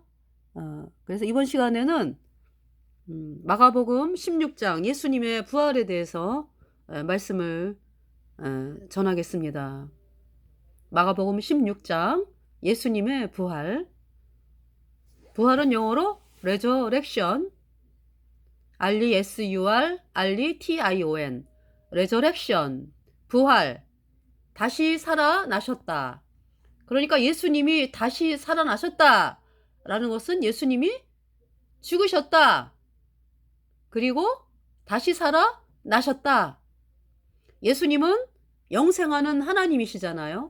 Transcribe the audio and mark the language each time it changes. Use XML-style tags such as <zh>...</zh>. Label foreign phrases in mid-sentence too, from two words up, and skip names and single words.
<ko>그래서 이번 시간에는 마가복음 16장 예수님의 부활에 대해서 말씀을 전하겠습니다. 마가복음 16장 예수님의 부활. 부활은 영어로 resurrection,</ko> <en>R-E-S-U-R, R-E-T-I-O-N, resurrection,</en> <ko>부활, 다시 살아나셨다. 그러니까 예수님이 다시 살아나셨다 라는 것은 예수님이 죽으셨다. 그리고 다시 살아나셨다. 예수님은 영생하는 하나님이시잖아요.</ko>